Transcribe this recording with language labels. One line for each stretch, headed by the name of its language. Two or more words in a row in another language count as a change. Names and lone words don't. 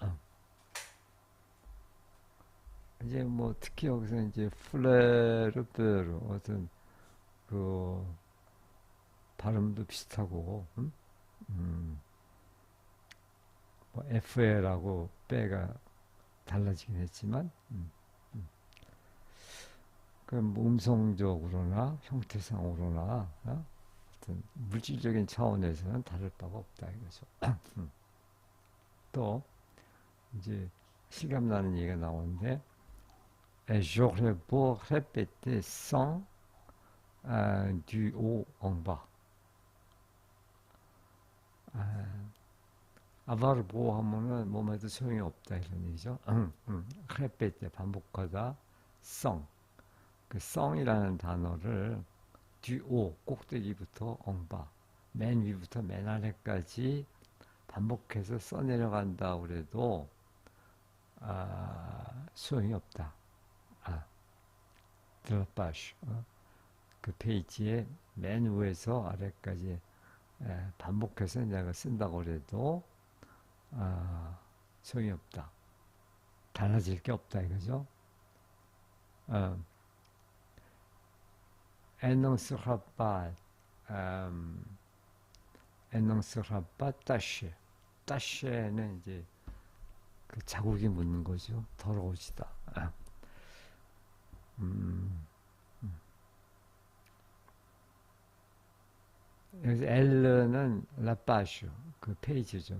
Korean: 이제 뭐 특히 여기서 이제 플레르베르 어떤 그 발음도 비슷하고 뭐 FL하고 빼가 달라지긴 했지만 그 음성적으로나 형태상으로나 어떤 물질적인 차원에서는 다를 바가 없다 이거죠. 또 이제 실감나는 얘기가 나오는데
French: j'aurais beau répéter sans du haut en bas.
Korean: 아바르보 하면은 몸에도 소용이 없다 이런 얘기죠. répéter 반복하다 sans 그 성이라는 단어를 뒤오 꼭대기부터 엉바 맨 위부터 맨 아래까지 반복해서 써내려간다 그래도 소용이 없다. 드라파슈 그 페이지의 맨 위에서 아래까지 반복해서 내가 쓴다고 해도 소용이 없다. 달라질 게 없다 이거죠.
French: Elle n'en sera pas, elle n'en sera pas tachée.
Korean: tach에는 이제 그 자국이 묻는 거죠. 더러워지다. 여기서 엘르는 라파슈 그 페이지죠.